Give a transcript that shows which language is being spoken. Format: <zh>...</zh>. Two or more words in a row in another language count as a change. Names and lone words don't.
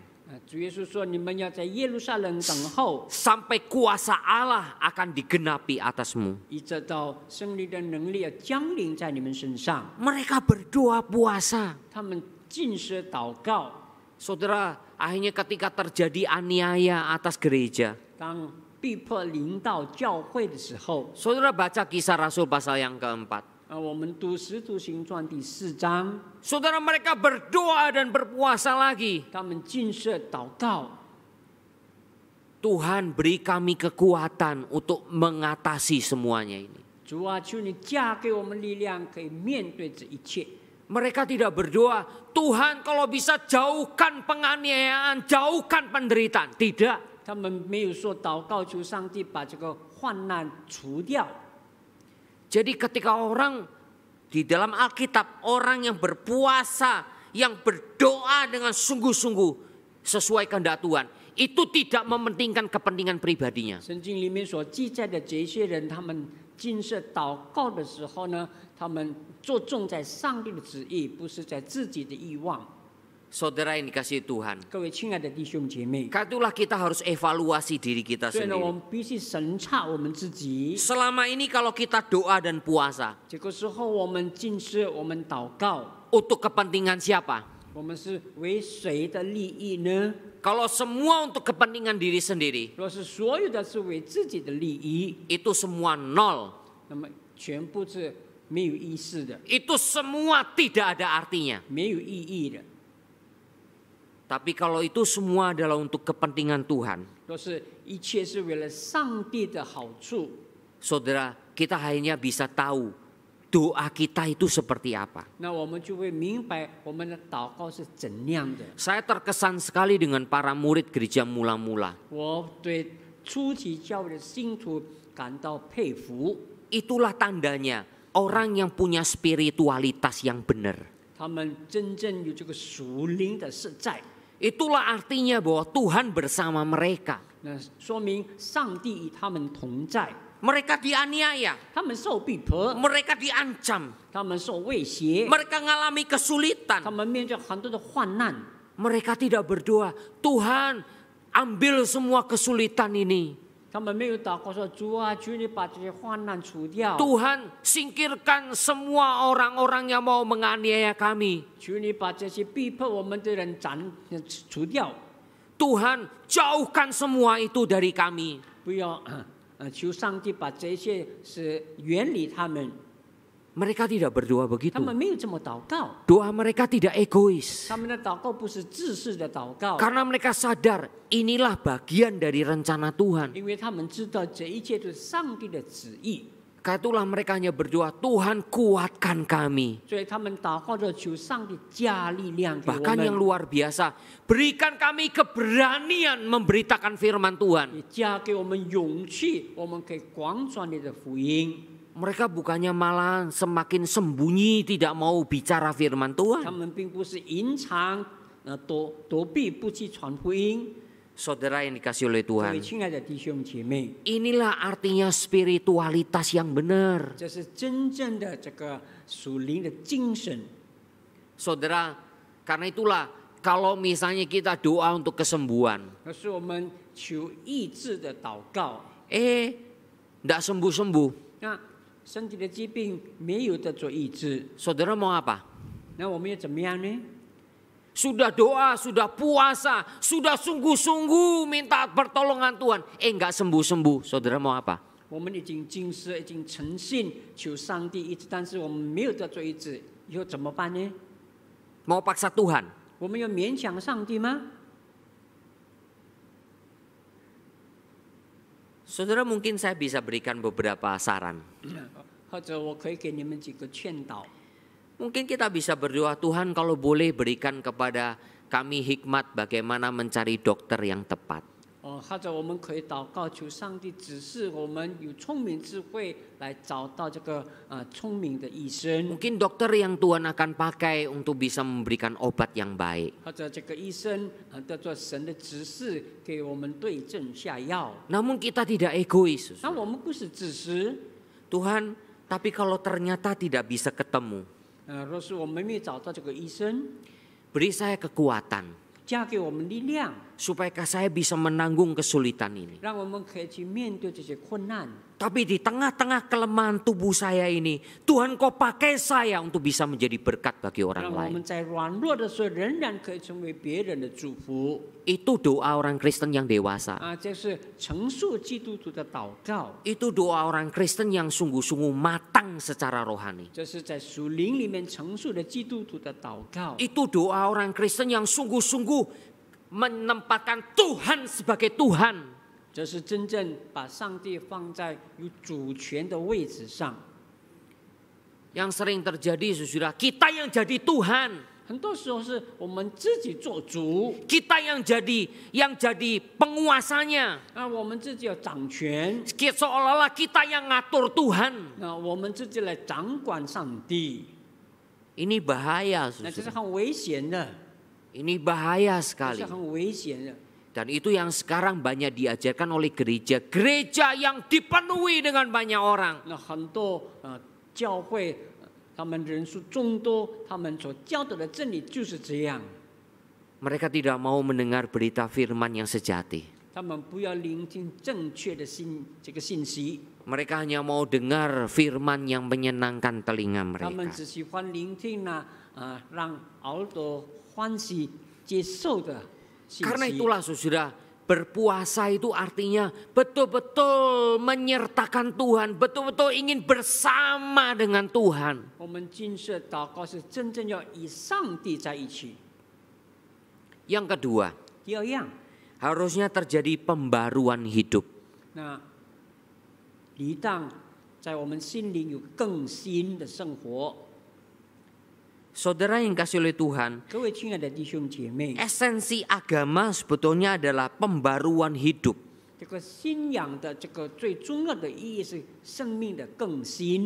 <zh>主耶稣说：“你们要在耶路撒冷等候，</zh> <id>sampai kuasa Allah akan digenapi atasmu.</id> <zh>一直到圣灵的能力要降临在你们身上。</zh> <id>Mereka berdoa puasa. ”</id> <zh>他们禁食祷告。</zh> <id>Saudara, akhirnya ketika terjadi aniaya atas gereja,</id> <zh>当逼迫临到教会的时候，</zh> <id>saudara baca kisah Rasul pasal yang keempat.</id> <zh>我们读《使徒行传》第4章，</zh> <id>Saudara, mereka berdoa dan berpuasa lagi.</id> <zh>他们禁食祷告。</zh> <id>Tuhan beri kami kekuatan untuk mengatasi semuanya ini.</id> <zh>主啊，求你加给我们力量，可以面对这一切。</zh> <id>Mereka tidak berdoa, Tuhan kalau bisa jauhkan penganiayaan, jauhkan penderitaan. Tidak.</id> <zh>他们没有说祷告求上帝把这个患难除掉。</zh> <id>Jadi ketika orang di dalam Alkitab, orang yang berpuasa, yang berdoa dengan sungguh-sungguh sesuai kehendak Tuhan, itu tidak mementingkan kepentingan pribadinya.</id> <zh>圣经里面所记载的这些人，他们禁食祷告的时候呢，他们着重在上帝的旨意，不是在自己的欲望。</zh> <id>Saudara yang dikasihi Tuhan,</id> <zh>各位亲爱的弟兄姐妹，</zh> <id>itulah kita harus evaluasi diri kita</id> <zh>所以呢，我</zh> <id>sendiri.</id> <zh>们必须审查我们自己。</zh> <id>Selama ini kalau kita doa dan puasa,</id> <zh>这个时候，我们禁食，我们祷告，</zh> <id>untuk kepentingan siapa?</id> <zh>我们是为谁的利益呢？</zh> <id>Kalau semua untuk kepentingan diri sendiri,</id> <zh>若是所有的是为自己的利益，</zh> <id>itu semua nol.</id> <zh>那么全部是没有意思的，</zh> <id>Itu semua tidak ada artinya.</id> <zh>没有意义的。</zh> <id>Tapi kalau itu semua adalah untuk kepentingan Tuhan,</id> <zh>若是一切是为了上帝的好处，</zh> <id>saudara, kita hanya bisa tahu doa kita itu seperti apa.</id> <zh>那我们就会明白我们的祷告是怎样的。</zh> <id>Saya terkesan sekali dengan para murid gereja mula-mula.</id> <zh>我对初期教会的信徒感到佩服，</zh> <id>Itulah tandanya orang yang punya spiritualitas yang benar.</id> <zh>他们真正有这个属灵的实在，</zh> <id>Itulah artinya bahwa Tuhan bersama mereka.</id> <zh>那说明上帝与他们同在。</zh> <id>Mereka dianiaya,</id> <zh>他们受逼迫，</zh> <id>mereka diancam,</id> <zh>他们受威胁，</zh> <id>mereka mengalami</id> <zh>他</zh> <id>kesulitan.</id> <zh>们面对很多的患难，</zh> <id>Mereka tidak berdoa, Tuhan ambil semua kesulitan ini.</id> <zh>他们没有祷告说：“主啊，求你把这些患难除掉，</zh> <id>Tuhan singkirkan semua orang-orang yang mau menganiaya kami.</id> <zh>求你把这些逼迫我们的人除掉，</zh> <id>Tuhan jauhkan semua itu dari kami.</id> <zh>不要求上帝把这些是远离他们。”</zh> <id>Mereka tidak berdoa</id> <zh>他</zh> <id>begitu.</id> <zh>们没有这么祷告，</zh> <id>Doa mereka tidak egois.</id> <zh>他们的祷告不是自私的祷告，</zh> <id>Karena mereka sadar inilah bagian dari rencana Tuhan.</id> <zh>因为他们知道这一切都是上帝的旨意，</zh> <id>Karena itulah mereka hanya berdoa, Tuhan kuatkan kami.</id> <zh>所以他们祷告着求上帝加力量给我</zh> <id>Bahkan yang</id> <zh>们，</zh> <id>luar biasa, berikan kami keberanian memberitakan firman Tuhan.</id> <zh>也加给我们勇气，我们可以广传你的福音。</zh> <id>Mereka bukannya malah semakin sembunyi tidak mau bicara firman</id> <zh>他</zh> <id>Tuhan.</id> <zh>们并不是隐藏、躲避不去传福音。</zh> <id>Saudara yang dikasih oleh</id> <zh>各位</zh> <id>Tuhan,</id> <zh>亲爱的弟兄姐妹，</zh> <id>inilah artinya spiritualitas yang benar.</id> <zh>这是真正的这个属灵的精神。</zh> <id>Saudara, karena itulah kalau misalnya kita doa untuk kesembuhan,</id> <zh>可是我们求医治的祷告，</zh> <id>tidak sembuh-sembuh.</id> <zh>那身体的疾病没有得做医治，</zh> <id>Saudara mau apa?</id> <zh>那我们要怎么样呢？</zh> <id>Sudah doa, sudah puasa, sudah sungguh-sungguh minta pertolongan Tuhan. Enggak sembuh-sembuh. Saudara mau apa?</id> <zh>我们已经禁食，已经诚信求上帝医治，但是我们没有得做医治，以后怎么办呢？</zh> <id>Mau paksa Tuhan?</id> <zh>我们要勉强上帝吗？</zh> <id>Saudara, mungkin saya bisa berikan beberapa saran.</id> <zh>或者我可以给你们几个劝导。</zh> <id>Mungkin kita bisa berdoa, Tuhan kalau boleh berikan kepada kami hikmat bagaimana mencari dokter yang tepat.</id> <zh>或者我们可以祷告，求上帝指示我们有聪明智慧来找到这个聪明的医生，</zh> <id>Mungkin dokter yang Tuhan akan pakai untuk bisa memberikan obat yang baik.</id> <zh>或者这个医生得做神的指示，给我们对症下药。</zh> <id>Namun kita tidak egois.</id> <zh>那我们不是自私，</zh> <id>Tuhan, tapi kalau ternyata tidak bisa ketemu,</id> <zh>若是我们没有找到这个医生，</zh> <id>beri saya kekuatan</id> <zh>加给我们力量，</zh> <id>supaya saya bisa menanggung kesulitan ini.</id> <zh>让我们可以去面对这些困难。</zh> <id>Tapi di tengah-tengah kelemahan tubuh saya ini, Tuhan kau pakai saya untuk bisa menjadi berkat bagi</id> <zh>让</zh> <id>orang</id> <zh>我</zh> <id>lain.</id> <zh>们在软弱的时候，仍然可以成为别人的祝福。</zh> <id>Itu doa orang Kristen yang dewasa.</id> <zh>这是成熟基督徒的祷告，</zh> <id>Itu doa orang Kristen yang sungguh-sungguh matang secara rohani.</id> <zh>这是在属灵里面成熟的基督徒的祷告。</zh> <id>Itu doa orang Kristen yang sungguh-sungguh menempatkan Tuhan sebagai Tuhan.</id> <zh>这是真正把上帝放在有主权的位置上。</zh> <id>Yang sering terjadi, saudara, kita yang jadi Tuhan,</id> <zh>很多时候是我们自己做主，</zh> <id>kita yang jadi penguasanya.</id> <zh>我们自己要掌权，</zh> <id>Seolah-olah kita yang ngatur Tuhan.</id> <zh>我们自己来掌管上帝，</zh> <id>Ini bahaya,</id> <zh>那这是</zh> <id>saudara.</id> <zh>很危险的，</zh> <id>Ini bahaya</id> <zh>这</zh> <id>sekali.</id> <zh>是很危险的。</zh> <id>Dan itu yang sekarang banyak diajarkan oleh gereja yang dipenuhi dengan banyak orang.</id> <zh>那很多教会，他们人数众多，他们所教导的真理就是这样。</zh> <id>Mereka tidak mau mendengar berita firman yang sejati.</id> <zh>他们不要聆听正确的这个信息，</zh> <id>Mereka hanya mau dengar firman yang menyenangkan telinga</id> <zh>他们</zh> <id>mereka.</id> <zh>只喜欢聆听让耳朵欢喜接受的信</zh> <id>Karena</id> <zh>息。</zh> <id>itulah saudara, berpuasa itu artinya betul-betul menyertakan Tuhan, betul-betul ingin bersama dengan Tuhan.</id> <zh>我们禁食祷告是真正要与上帝在一起。</zh> <id>Yang kedua,</id> <zh>第二样，</zh> <id>harusnya terjadi pembaruan hidup.</id> <zh>那理当在我们心里有更新的生活。</zh> <id>Saudara yang kasih oleh Tuhan,</id> <zh>各位亲爱的弟兄姐妹，</zh> <id>esensi agama sebetulnya adalah pembaruan hidup.</id> <zh>这个信仰的这个最重要的意义是生命的更新。</zh>